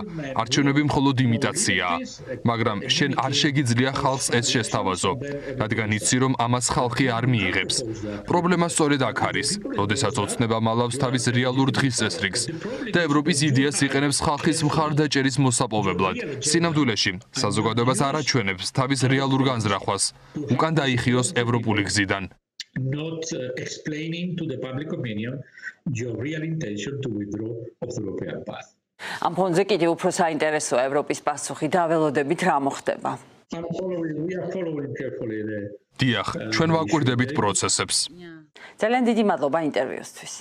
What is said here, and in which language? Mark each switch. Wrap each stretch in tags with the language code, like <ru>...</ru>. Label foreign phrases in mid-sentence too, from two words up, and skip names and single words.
<ka>არჩევნები მხოლოდ იმიტაციაა, მაგრამ შენ არ შეგიძლია ხალხს ეს შესთავაზო, რადგან იცი, რომ ამას ხალხი არ მიიღებს. პრობლემა სწორედ აქ არის, როდესაც ოცნება მალავს თავის რეალურ დღის წესრიგს და ევროპის იდეას იყენებს ხალხის მხარდაჭერის მოსაპოვებლად. სინამდვილეში, საზოგადოებას არ აჩვენებს თავის რეალურ განზრახვას, უკან დაიხიოს ევროპული გზიდან.</ka> <en>Not explaining to the public opinion your real intention to withdraw of the European path.</en> <ka>ამ ფონზე კიდევ უფრო საინტერესოა ევროპის პასუხი და ველოდებით რა მოხდება.</ka> <en>We are following carefully the</en> <ka>დიახ, ჩვენ ვაკვირდებით პროცესებს. ძალიან დიდი მადლობა ინტერვიუსთვის.</ka>